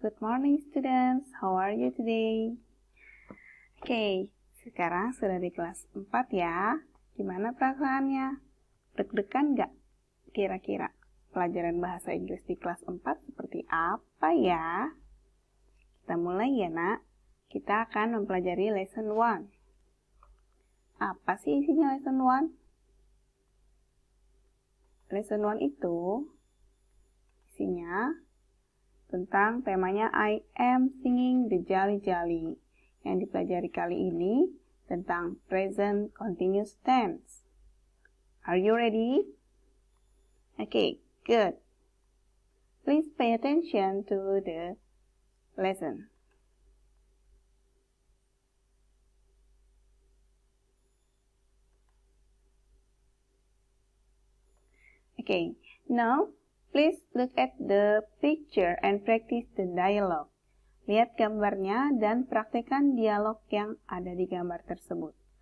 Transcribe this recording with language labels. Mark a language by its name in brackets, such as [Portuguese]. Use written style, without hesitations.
[English] Good morning students, how are you today? [Indonesian] Oke, sekarang sudah di kelas 4 ya. Gimana perasaannya? Deg-degan nggak? Kira-kira pelajaran bahasa Inggris di kelas 4 seperti apa ya? Kita mulai ya nak. Kita akan mempelajari lesson 1. Apa sih isinya lesson 1? Lesson 1 itu isinya tentang temanya [English] I am singing the jolly jolly. [Indonesian] Yang dipelajari kali ini tentang present continuous tense. [English] Are you ready? Okay, good. Please pay attention to the lesson. Okay, now please look at the picture and practice the dialogue. [Indonesian] Lihat gambarnya dan praktekkan dialog yang ada di gambar tersebut.